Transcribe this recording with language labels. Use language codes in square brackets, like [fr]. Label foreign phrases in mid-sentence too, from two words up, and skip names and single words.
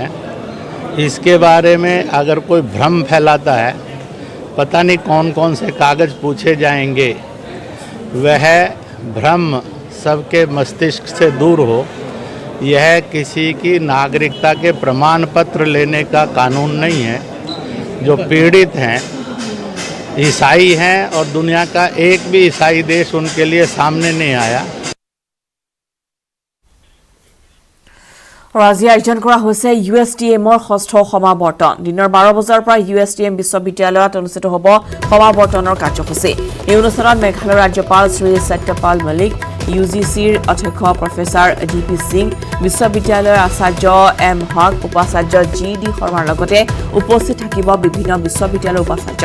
[hi] इसके बारे में अगर कोई भ्रम फैलाता है, पता नहीं कौन कौन से कागज़ पूछे जाएंगे, वह भ्रम सबके मस्तिष्क से दूर हो। यह किसी की नागरिकता के प्रमाण पत्र लेने का कानून नहीं है। जो पीड़ित हैं, ईसाई हैं और दुनिया का एक भी ईसाई देश उनके लिए सामने नहीं आया। [as] আজি আয়োজন কৰা হৈছে USTMৰ ষষ্ঠ সমাৱৰ্তন। দিনৰ 12 বজাৰ পৰা USTM বিশ্ববিদ্যালয়ত অনুষ্ঠিত হ'ব সমাৱৰ্তনৰ কাৰ্যসূচী। এই অনুষ্ঠানত মেঘালয়ৰ ৰাজ্যপাল শ্ৰী সত্যপাল মলিক, UGCৰ অধ্যক্ষ প্ৰফেচাৰ DP সিং, বিশ্ববিদ্যালয়ৰ আচাৰ্য M হক, উপাচাৰ্য GD শৰ্মাৰ লগতে উপস্থিত থাকিব বিভিন্ন বিশ্ববিদ্যালয়ৰ উপাচাৰ্য।